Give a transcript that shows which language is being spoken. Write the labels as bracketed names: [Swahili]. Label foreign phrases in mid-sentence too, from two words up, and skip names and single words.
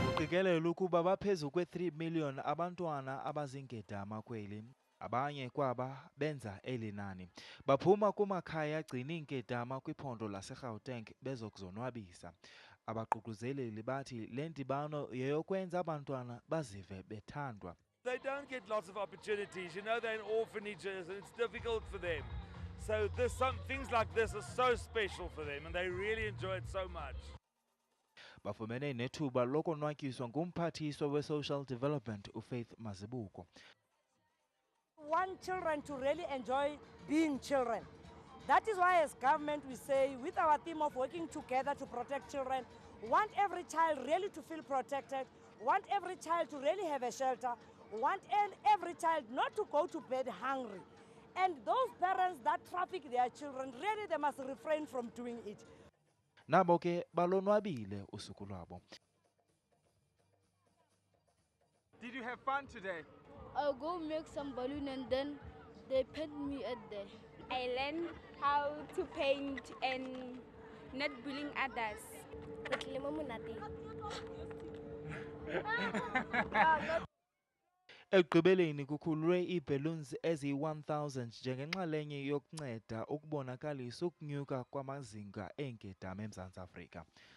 [Xhosa] Kuqikelela ukuba baphezu kwe-3 million abantwana abazingedama kweli. Abanye kwaba benza eli nani. Baphuma kumakhaya agcina iingedama kwiphondo laseGauteng bezokuzonwabisa. Abaququzeleli bathi le ndibano yeyokwenza abantwana bazive bethandwa. [English] They don't get lots of opportunities. You know, they're in orphanages and it's difficult for them. So things like this are so special for them and they really enjoy it so much. [Xhosa] Bafumene nethuba lokonwatyiswa ngumphathiswa we-Social Development uFaith Mazibuko. [English] Want children to really enjoy being children. That is why as government we say, with our theme of working together to protect children, want every child really to feel protected, want every child to really have a shelter, want every child not to go to bed hungry. And those parents that traffic their children, really they must refrain from doing it. [Xhosa] Nabo ke balonwabile usuku lwabo. [English] Did you have fun today? I'll go make some balloon and then they paint me at there. I learned how to paint and not bullying others. [Xhosa] Ekugqibeleni kukhululwe iibaloons eziyi-1000 njengenxalenye yokunceda ukubonakalisa ukunyuka kwamazinga eengedama eMzantsi Afrika.